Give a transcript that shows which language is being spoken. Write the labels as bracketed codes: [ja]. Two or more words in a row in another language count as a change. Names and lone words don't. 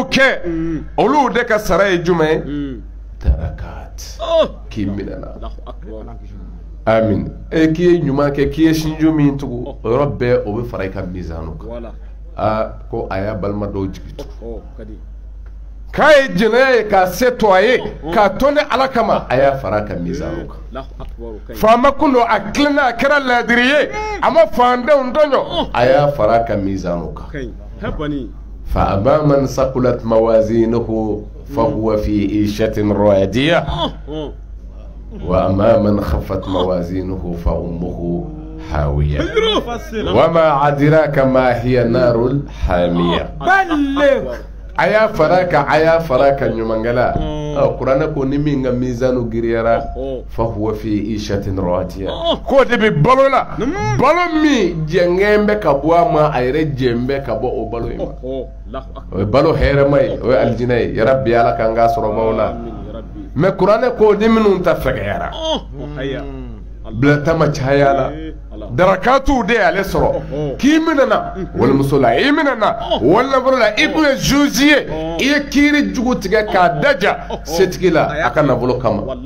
[bm] kɛ olu de ka sara ye jumɛn ye darakat k'i minɛna amin k'i ye ɲuman kɛ k'i ye sinju min tugu o yɔrɔ bɛɛ o bɛ fara i ka mizanu kan ko a y'a balima dɔw jigi tugu k'a ye jɛnɛya ye k'a se to a ye k'a to ni ala kama a y'a fara a ka mizanu kan faama kun don a tilenna a kɛra laadiri ye a ma fandenw tɔɲɔ a y'a fara a ka mizanu kan [ar] فأما من ثقلت موازينه فهو في عيشة راضية وأما من خفت موازينه فأمه هاوية وما أدراك ما هي نار حامية [bm] a y'a fara ka ɲumankɛla kuranɛ ko ni min ka mizanu giriyara [ar] فهو في عيشة راضية [bm] k'o de bɛ balo la balo min jɛngɛn bɛ ka bɔ a ma a yɛrɛ jɛn bɛ ka bɔ o balo in ma o ye balo hɛrɛma ye o ye alijinɛ ye yarabi ala k'an k'a sɔrɔ maaw la mɛ kuranɛ ko ni minnu ta fɛgɛyara bilata ma caya la darakatu de y'ale sɔrɔ k'i minɛna walimuso la i minɛna walnafolo la i tun ye juge ye i ye kiiri jugu tigɛ k'a daja setigi la a ka nafolo kama